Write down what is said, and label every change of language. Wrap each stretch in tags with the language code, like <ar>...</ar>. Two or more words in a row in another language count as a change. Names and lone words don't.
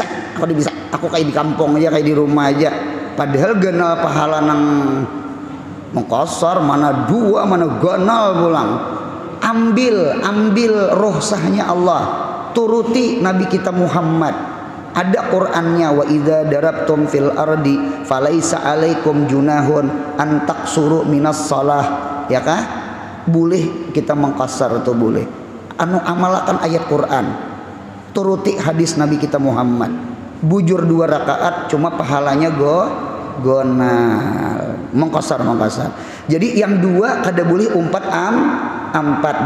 <bjn>Aku kayak di kampung aja, kayak di rumah aja. Padahal ganal pahala nang mengkasar, mana 2, mana ganal pulang. Ambil ruhsahnya Allah. Turuti Nabi kita Muhammad. Ada Qur'annya,</bjn> <ar>وإذا ضربتم في الأرض فليس عليكم جناح أن تقصروا من الصلاة.</ar> <bjn>Ya kah? Boleh kita mengkasar tuh boleh. Amalakan ayat Qur'an. Turuti hadis Nabi kita Muhammad. Bujur 2 rakaat cuma pahalanya gonal mengkosar. Jadi yang dua kada boleh umpat ampat.</bjn>